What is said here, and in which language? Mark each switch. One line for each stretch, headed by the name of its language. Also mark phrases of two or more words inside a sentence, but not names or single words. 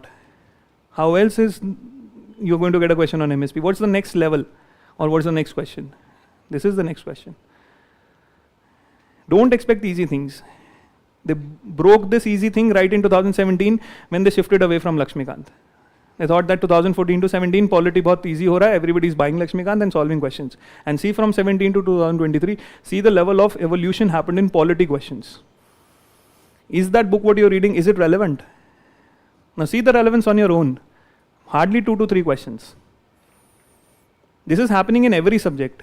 English: How else is you're going to get a question on MSP? What's the next level? Or what's the next question? This is the next question. Don't expect easy things. They broke this easy thing right in 2017 when they shifted away from Lakshmikant. They thought that 2014 to 17, polity
Hindi: बहुत easy हो रहा है,
English: everybody is buying Lakshmikant and solving questions. And see from 17 to 2023, see the level of evolution happened in polity questions. Is that book what you're reading, is it relevant? Now see the relevance on your own. Hardly 2 to 3 questions. This is happening in every subject.